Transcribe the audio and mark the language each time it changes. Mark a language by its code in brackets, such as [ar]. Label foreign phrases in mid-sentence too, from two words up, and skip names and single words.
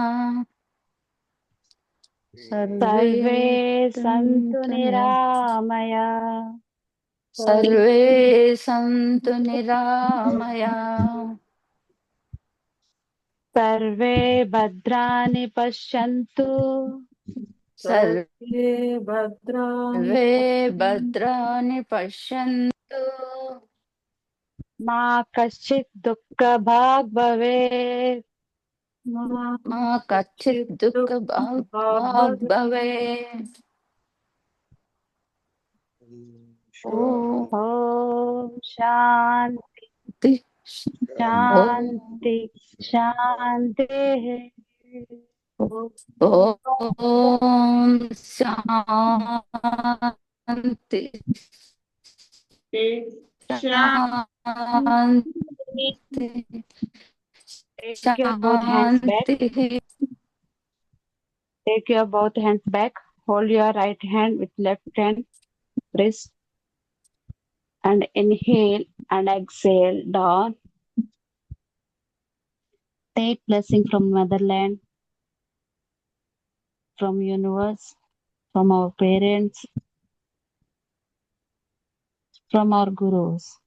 [sa] సర్వే సంతు నిరామయ. సర్వే సంతు నిరామయ. సర్వే భద్రాని పశ్యంతు. सर्वे भद्राणि भद्राणि पश्यन्तु మా కశ్చిత్ దుఃఖ భాగ్ భవేత్. मा कच्चित् दुःखभाग् भवेत् ఓం శాంతి శాంతి శాంతి. ॐ शान्ति शान्ति [en] Take your both hands back. [sa] शान्तिः [en] Take your both hands back. Hold your right hand with left hand. Wrist. And inhale and exhale down. Take blessing from motherland, from universe, from our parents, from our gurus.